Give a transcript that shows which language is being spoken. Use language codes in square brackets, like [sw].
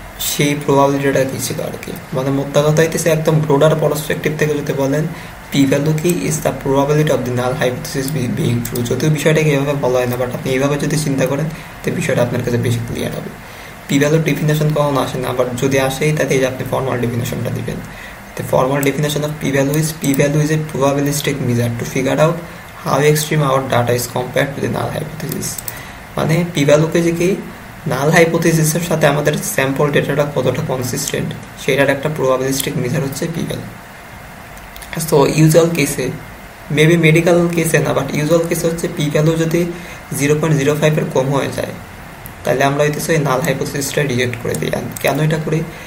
[bn] সেই প্রবাবিলিটিটা কী ছিল আর কি। মানে মোদ্দা কথা হইতেছে একদম ব্রোডার পার্সপেক্টিভ থেকে যদি বলেন পি ভ্যালু কি [en] Is the probability of the null hypothesis being true. [bn] যদিও বিষয়টাকে এভাবে বলা হয় না, বাট আপনি এইভাবে যদি চিন্তা করেন তো বিষয়টা আপনার কাছে বেশি ক্লিয়ার হবে। পি ভ্যালুর ডেফিনেশন কখনো আসে না, বাট যদি আসেই তাতে যে আপনি ফর্মাল ডেফিনেশনটা দিবেন। [en] The formal definition of p-value is a probabilistic measure to figure out how extreme our data is compared to the null hypothesis. [bn] মানে p-value কে যে কি নাল হাইপোথিসিসের সাথে আমাদের স্যাম্পল ডেটাটা কতটা কনসিস্টেন্ট সেটার একটা প্রবাবিলিস্টিক মেজার হচ্ছে p-value। তো ইউজুয়াল কেসে, মেবি মেডিকেল কেসে না, বাট ইউজুয়াল কেসে হচ্ছে p-value যদি 0.05 এর কম হয়ে যায় তাহলে আমরা হইতেছে এই নাল হাইপোথিসিসটা রিজেক্ট করে দিই। কেন এটা করি?